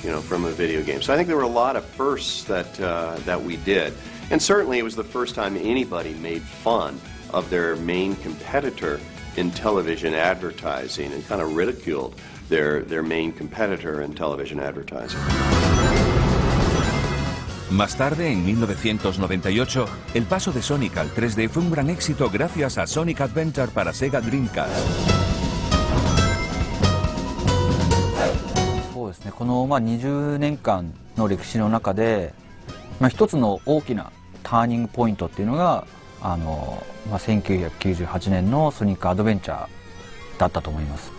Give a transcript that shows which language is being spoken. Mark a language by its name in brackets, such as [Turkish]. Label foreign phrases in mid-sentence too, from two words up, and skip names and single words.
[English] from a video game. So I think there were a lot of firsts that we did. And certainly it was the first time anybody made fun of their main competitor in television advertising and kind of ridiculed their main competitor in television advertising. [Spanish] Más tarde, en 1998, el paso de Sonic al 3D fue un gran éxito gracias a Sonic Adventure para Sega Dreamcast. [Japanese] そうですね、この20年間の歴史の中で、一つの大きなターニングポイントっていうのが1998年のソニックアドベンチャーだったと思います。